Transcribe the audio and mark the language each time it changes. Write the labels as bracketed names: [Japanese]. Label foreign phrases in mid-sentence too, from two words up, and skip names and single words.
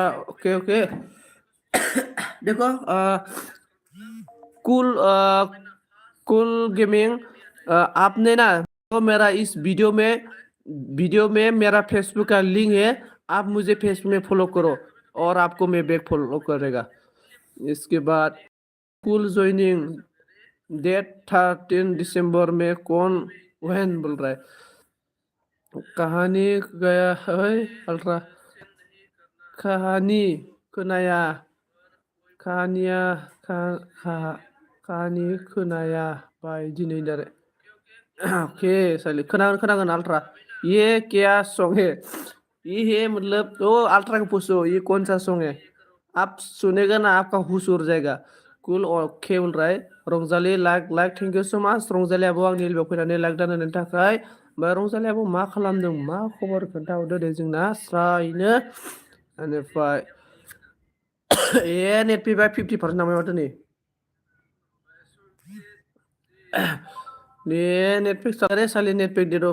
[Hindi] ओके ओके देखो कूल कूल गेमिंग आपने ना तो मेरा इस वीडियो में मेरा फेसबुक का लिंक है, आप मुझे फेसबुक में फॉलो करो और आपको मैं बैक फॉलो करेगा। इसके बाद कूल ज्वाइनिंग डेट 13 दिसंबर में कौन वहन बोल रहा है, कहानी गया है अल्ट्रा कहानी [Bodo] खोनाया कहानिया कहानी खोनाया बाय दिनै दारे। [Hindi] ओके साली खोनागोन अल्ट्रा, ये क्या सॉन्ग है? ये है मतलब तो अल्ट्रा को पूछो ये कौन सा सॉन्ग है, आप सुनेगा ना आपका होश उड़ जाएगा। कुल ओके बोल रहा है रंजाली लाइक लाइक [English] thank you so much [Hindi] रंजाली [Bodo] आब' आंनि लिबाव फैनानै लाइक दानायनि थाखाय। ओमफ्राय रंजाली आब' मा खालामदों, मा खबर खोन्थाहरदो दे जोंना स्रायनो। बेनिफ्राय ए नेट फैबाय 50% नांबाय माथो नै। [Hindi] ये नेटफ्लिक्स चला रहे साले, नेटफ्लिक्स दे दो।